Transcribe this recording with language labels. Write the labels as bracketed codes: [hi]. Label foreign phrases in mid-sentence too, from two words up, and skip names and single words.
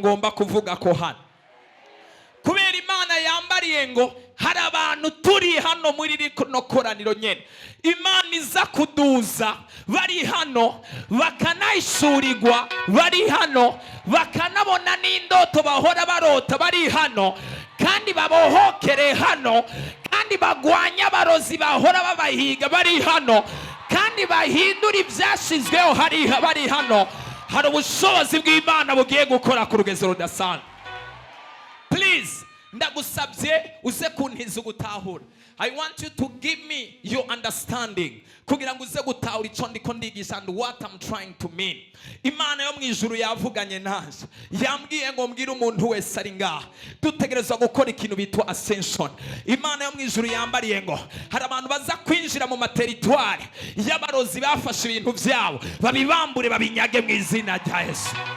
[rn] ngomba kuvuga ko hano, kubera Imana yambariye ngo hari abantu turi hano muri rino koraniro nyene Imana iza kuduza, bari hano bakanayishurirwa, bari hano bakanabona n'indoto bahora barota, bari hano kandi babohokere hano, kandi bagwanya abarozi bahora babahiga, bari hano kandi bahindura ibyashizweho, bari hano. Hari ubushobozi bw'Imana bugiye gukora ku rugezo rudasanzwe. Please, ndagusabye uze kuntiza gutahura. [en] I want you to give me your understanding [rn] kugira ngo uze gutahura ico ndiko ndigisha [en] and what I'm trying to mean. [rn] Imana yo mwijuru yavuganye naje, yambwiye ngo mbwire umuntu wese ari ngaha dutegerezwa gukora ikintu bitwa ascension. Imana yo mwijuru yambariye ngo hari abantu baza kwinjira mu materitoire y'abarozi bafashe ibintu vyabo babibambure babinyage mu izina rya Yesu.